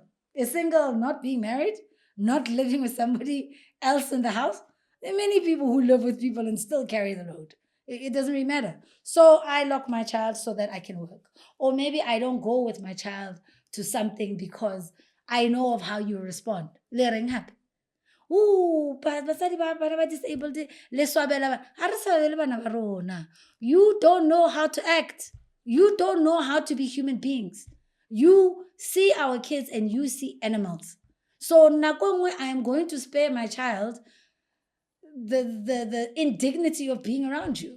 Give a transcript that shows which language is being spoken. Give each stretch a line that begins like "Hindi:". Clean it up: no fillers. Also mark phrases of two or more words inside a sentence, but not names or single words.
English: Is single not being married? Not living with somebody else in the house? There are many people who live with people and still carry the load. It doesn't really matter. So I lock my child so that I can work. Or maybe I don't go with my child to something because I know of how you respond. Letting happen.
Tswana: Ooh, basadi ba disabled.
English: You don't know how to act. You don't know how to be human beings. You see our kids and you see animals. So nakongwe, I am going to spare my child the indignity of being around you.